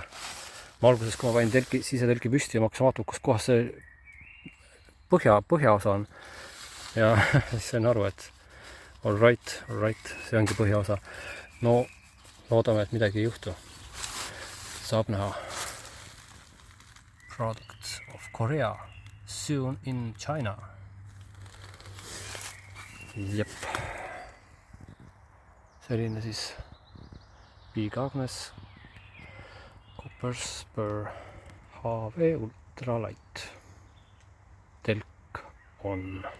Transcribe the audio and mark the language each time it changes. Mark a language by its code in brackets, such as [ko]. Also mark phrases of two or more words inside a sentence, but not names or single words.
[et] Ma alguses, kui ma panin sisetelki püsti ja ma hakkasin vaatama, kus kohas see põhjaosa on. Ja siis sain aru, et [en] all right, [et] see ongi põhjaosa. No loodame, et midagi ei juhtu. Saab näha. [en] Products of Korea soon in China. [et] Jep. Selline siis Big Agnes Copperspur HV Ultralight telk on.